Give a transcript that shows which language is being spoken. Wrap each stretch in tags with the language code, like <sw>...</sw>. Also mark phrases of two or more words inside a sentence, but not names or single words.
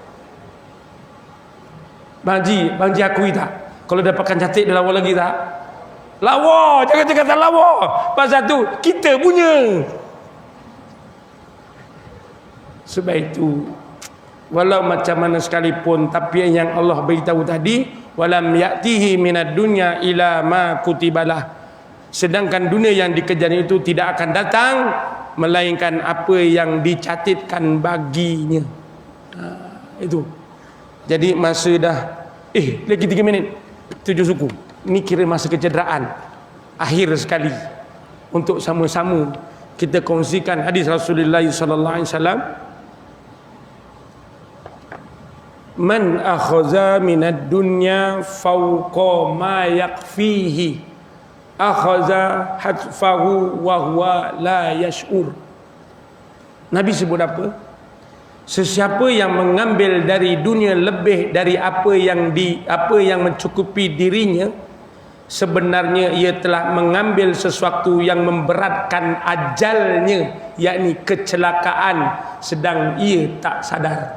<ms>Bang Ji akui tak? Kalau dah pakai cantik dia lawa lagi tak? Lawa, jangan cakap tak lawa. Pasal tu kita punya. Sebab itu walau macam mana sekalipun, tapi yang Allah beritahu tadi,</ms> <ar>ولم يأته من الدنيا إلا ما كتب له.</ar> <ms>Sedangkan dunia yang dikejar itu tidak akan datang melainkan apa yang dicatatkan baginya. Itu. Jadi masa dah lagi 3 minit 7 suku. Ini kira masa kecederaan akhir sekali untuk sama-sama kita kongsikan hadis Rasulullah</ms> <ar>صلى الله عليه وسلم. من أخذ من الدنيا فوق ما يكفيه أخذ حتفه وهو لا يشعر.</ar> <ms>Nabi sebut apa? Sesiapa yang mengambil dari dunia lebih dari apa yang mencukupi dirinya, sebenarnya ia telah mengambil sesuatu yang memberatkan ajalnya, yakni kecelakaan, sedang ia tak sadar.</ms>